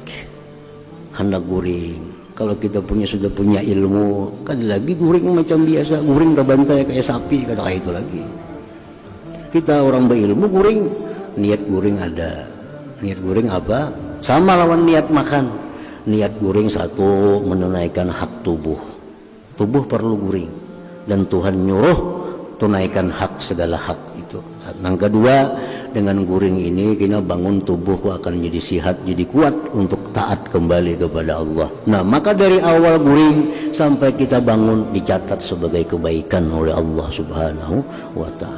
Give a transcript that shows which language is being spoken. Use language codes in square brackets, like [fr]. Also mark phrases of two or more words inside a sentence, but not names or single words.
[id] Hendak guring. Kalau kita sudah punya ilmu, kan lagi guring macam biasa, guring ke bantai kayak sapi, kayak itu lagi. Kita orang berilmu guring, niat guring ada. Niat guring apa? Sama lawan niat makan. Niat guring satu, menunaikan hak tubuh. Tubuh perlu guring, dan Tuhan nyuruh tunaikan hak segala hak itu. Yang kedua, dengan guring ini kita bangun tubuhku akan jadi sehat, jadi kuat untuk taat kembali kepada Allah. Nah, maka dari awal guring sampai kita bangun dicatat sebagai kebaikan oleh Allah [ar] سبحانه وتعالى.